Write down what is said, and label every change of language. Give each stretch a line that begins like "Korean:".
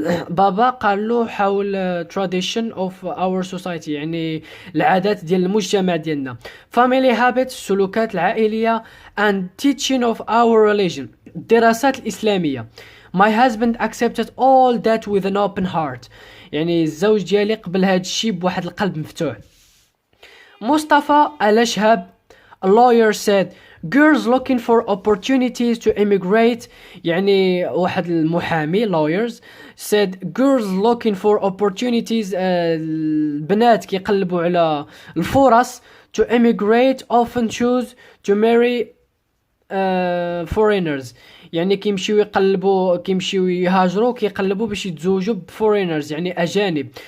Arabic: بابا قال له حول
English: tradition of our society
Arabic: يعني العادات ديال المجتمع ديالنا.
English: Family habits
Arabic: السلوكات العائلية
English: and teaching of our religion
Arabic: الدراسات الإسلامية.
English: My husband accepted all that with an open heart.
Arabic: يعني الزوج ديالي قبل هاد الشيء بواحد القلب مفتوح.
English: مصطفى الأشهب a lawyer said girls looking for opportunities to immigrate
Arabic: يعني واحد المحامي
English: lawyers said girls looking for opportunities
Arabic: البنات كيقلبوا على الفرص
English: to immigrate often choose to marry foreigners
Arabic: يعني كيمشيو يهاجروا كيقلبوا باش يتزوجوا بفورينرز يعني أجانب.